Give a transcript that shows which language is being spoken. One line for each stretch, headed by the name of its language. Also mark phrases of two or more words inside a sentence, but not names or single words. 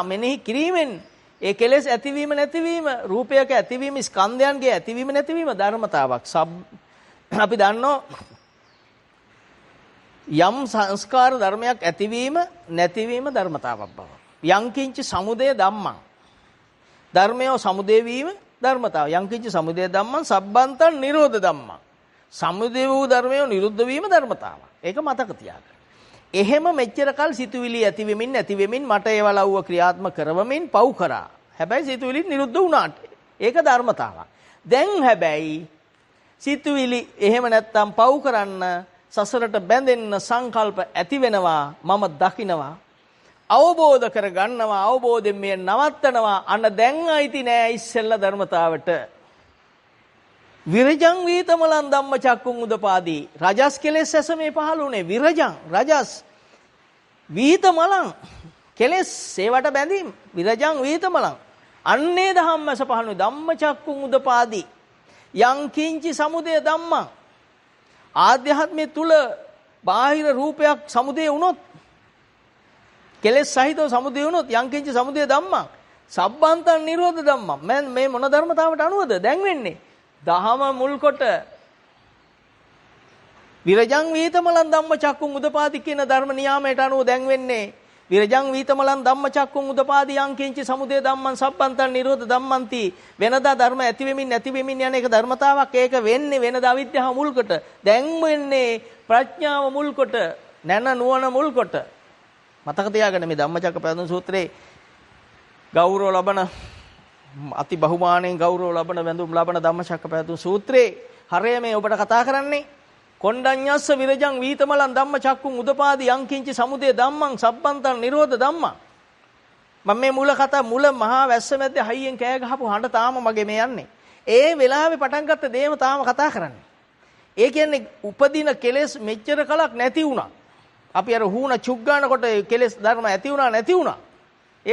Sinhala: මෙනෙහි කිරීමෙන් ඒ කෙලෙස් ඇතිවීම නැතිවීම, රූපයක ඇතිවීම, ස්කන්ධයන්ගේ ඇතිවීම නැතිවීම ධර්මතාවක්. අපි දන්නෝ යම් සංස්කාර ධර්මයක් ඇතිවීම නැතිවීම ධර්මතාවක් බව.
Pali: යංකින්ච සමුදය ධම්මං.
Sinhala: ධර්මය සමුදය වීම ධර්මතාව.
Pali: යංකින්ච සමුදය ධම්මං සබ්බන්තං නිරෝධ ධම්මං.
Sinhala: සමුදය වූ ධර්මය නිරුද්ධ වීම ධර්මතාවක්. ඒක මතක තියාගන්න. එහෙම මෙච්චර කල් සිතුවිලි ඇති වෙමින් නැති වෙමින් මට ඒව ලව්ව ක්‍රියාත්මක කරවමින් පව් කරා. හැබැයි සිතුවිලි නිරුද්ධ වුණාට ඒක ධර්මතාවක්. දැන් හැබැයි සිතුවිලි එහෙම නැත්තම් පව් කරන්න සසරට බැඳෙන්න සංකල්ප ඇති වෙනවා. මම දකිනවා, අවබෝධ කර ගන්නවා, අවබෝධයෙන් මේ නවත්තනවා. අන්න දැන් අයිති නෑ ඉස්සෙල්ල ධර්මතාවට.
Pali: විරජං වීතමලං ධම්මචක්කුං උදපාදී.
Sinhala: රජස් කෙලෙස් ඇස මේ පහළුනේ. විරජං රජස් වීතමලං කෙලෙස් ඒවට බැඳීම්.
Pali: විරජං වීතමලං
Sinhala: අන්නේ ධම්මස පහළුනේ.
Pali: ධම්මචක්කුං උදපාදී. යං කිංචි සමුදය ධම්මං.
Sinhala: ආධ්‍යාත්මයේ තුල බාහිර රූපයක් සමුදය වුණොත්, කෙලෙස් සහිතව සමුදය වුණොත්
Pali: යං කිංචි සමුදය ධම්මං සබ්බන්තං නිරෝධ ධම්මං.
Sinhala: මේ මොන ධර්මතාවට අනුවද දැන් වෙන්නේ? දහම මුල් කොට
Pali: විරජං වීතමලං ධම්මචක්කුං උදපාදි
Sinhala: කියන ධර්ම නියාමයට අනුව දැන් වෙන්නේ
Pali: විරජං වීතමලං ධම්මචක්කුං උදපාදි යං කිංචි සමුදය ධම්මං සබ්බන්තං නිරෝධ ධම්මන්ති.
Sinhala: වෙනදා ධර්ම ඇති වෙමින් නැති වෙමින් යන එක ධර්මතාවක්. ඒක වෙන්නේ වෙනදා අවිද්‍යාව මුල් කොට. දැන් වෙන්නේ ප්‍රඥාව මුල් කොට, නැන නුවණ මුල් කොට. මතක තියාගන්න මේ ධම්මචක්කපවත්තන සූත්‍රයේ ගෞරව ලබන, අති බහුමාණයෙන් ගෞරව ලබන, වැඳුම් ලබන ධම්මචක්කපවත්තන සූත්‍රයේ හරය මේ ඔබට කතා කරන්නේ.
Pali: කොණ්ඩඤ්ඤස්ස විරජං වීතමලං ධම්මචක්කුං උදපාදි යං කිංචි සමුදය ධම්මං සබ්බන්තං නිරෝධ ධම්මං.
Sinhala: මම මේ මුල කතා මුල මහා වැස්ස මැද්දේ හයියෙන් කෑ ගහපු හඬ තාම මගේ මේ යන්නේ. ඒ වෙලාවේ පටන් ගත්ත දේම තාම කතා කරන්නේ. ඒ කියන්නේ උපදින කෙලෙස් මෙච්චර කලක් නැති වුණා. අපි අර හුණ චුග්ගානකොට කෙලෙස් ධර්ම ඇති වුණා නැති වුණා.